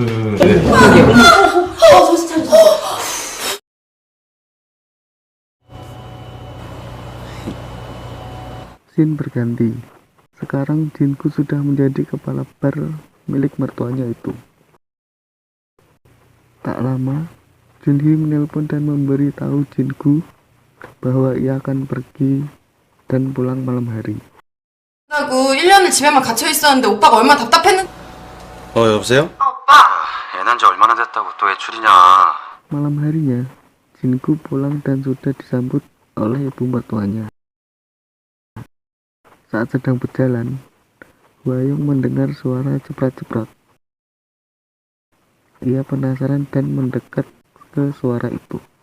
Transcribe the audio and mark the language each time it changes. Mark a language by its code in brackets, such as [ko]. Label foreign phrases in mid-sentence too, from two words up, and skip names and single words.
[id] Scene berganti. Sekarang Jinku sudah menjadi kepala bar milik mertuanya itu. Tak lama, Junhee menelpon dan memberitahu Jinku bahwa ia akan pergi dan pulang malam hari. [ko] 나고 1년을 집에만 갇혀 있었는데 오빠가 얼마나 답답했는지. 여보세요? 오빠. 애 난 지 얼마나 됐다고 또 외출이냐. [id] Malam harinya, Jinku pulang dan sudah disambut oleh ibu mertuanya. Saat sedang berjalan, Hwayong mendengar suara ceprat-ceprat. Ia penasaran dan mendekat ke suara itu.